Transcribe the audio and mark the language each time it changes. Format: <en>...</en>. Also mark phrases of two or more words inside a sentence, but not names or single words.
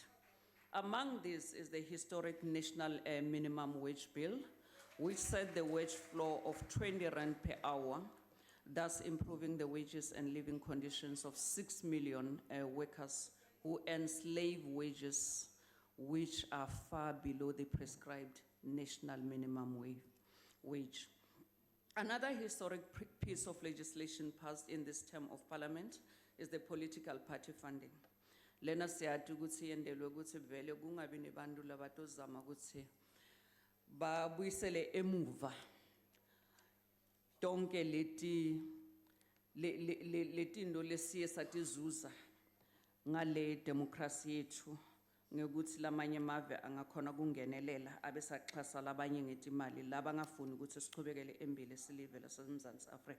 <en>Among these is the historic National Minimum Wage Bill, which set the wage floor of 20 rand per hour, thus improving the wages and living conditions of 6 million workers who earn slave wages, which are far below the prescribed national minimum wage. Another historic piece of legislation passed in this term of parliament is the political party funding.</en> <ss>Lena siyati ukuthi yendelwe ukuthi vele kungabi nebantu labatozama ukuthi babuyisele emuva tonke letindo lesiye satizuza ngale demokrasi yethu ngekuthi lamanye amave angakhona kungenelela abesaxhasa labanye ngetimali labangafuni ukuthi siqhubekele embili silive laseMzantsi Afrika.</ss>